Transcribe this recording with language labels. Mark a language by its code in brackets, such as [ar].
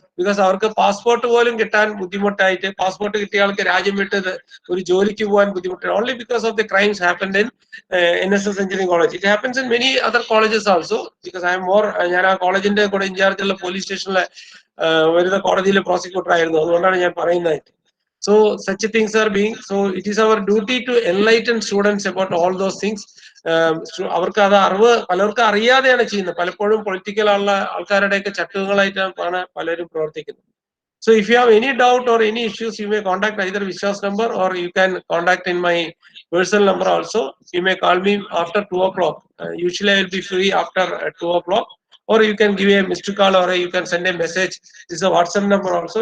[ml] Because അവർക്ക് passport പോലും കിട്ടാൻ ബുദ്ധിമുട്ടായിട്ട്, പാസ്പോർട്ട് കിട്ടിയ ആൾക്ക് രാജ്യം വിട്ടത് ഒരു ജോലിക്ക് പോകാൻ ബുദ്ധിമുട്ടാണ്. [en] Only because of the crimes happened in NSS engineering college. It happens in many other colleges also. Because I'm more, [ml] ഞാൻ ആ കോളേജിന്റെ കൂടെ ഇൻചാർജുള്ള പോലീസ് സ്റ്റേഷനിലെ വരുന്ന കോടതിയിലെ പ്രോസിക്യൂട്ടർ ആയിരുന്നു. അതുകൊണ്ടാണ് ഞാൻ പറയുന്നത്. [en] So such things are being, so it is our duty to enlighten students about all those things. [ml] അവർക്ക് അത് അറിവ് പലർക്കും അറിയാതെയാണ് ചെയ്യുന്നത്. പലപ്പോഴും പൊളിറ്റിക്കൽ ആൾക്കാരുടെയൊക്കെ ചട്ടുകളായിട്ടാണ് പലരും പ്രവർത്തിക്കുന്നത്. [en] So if you have any doubt or any issues, you may contact either Vishwas number or you can contact in my personal number also. You may call me after 2 o'clock. Usually I will be free after 2 o'clock. Or you can give a missed call or you can send a message. This is a WhatsApp number also.